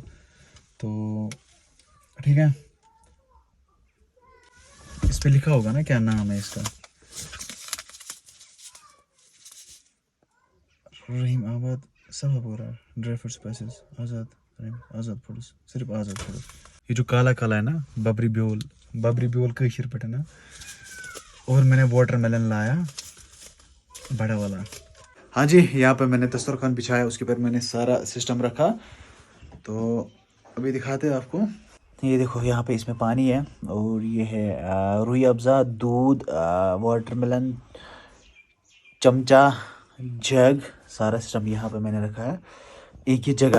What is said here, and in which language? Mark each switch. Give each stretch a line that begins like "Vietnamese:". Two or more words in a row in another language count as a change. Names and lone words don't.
Hindi: तो ठीक है, इस पे लिखा होगा ना क्या नाम है इसका? रहीम आबाद सफापोरा ड्राई फ्रूट स्पाइसेस आज़ाद, रहीम आज़ाद फूड्स, सिर्फ आज़ाद फूड्स। ये जो काला काला है ना,
Kashmiri: बबरी ब्यूल, बबरी ब्यूल कशीर पट
Hindi: है ना। और मैंने वाटरमेलन लाया बड़ा वाला। हाँ जी, यहाँ पे मैंने दस्तरखान बिछाया, उसके ऊपर मैंने सारा सिस्टम रखा। तो अभी दिखाते हैं आपको। ये देखो, यहाँ पे इसमें पानी है, और ये है रूही अफ़ज़ा, दूध, वाटरमेलन, चमचा, जग, सारा सिस्टम यहाँ पे मैंने रखा है एक ही जगह।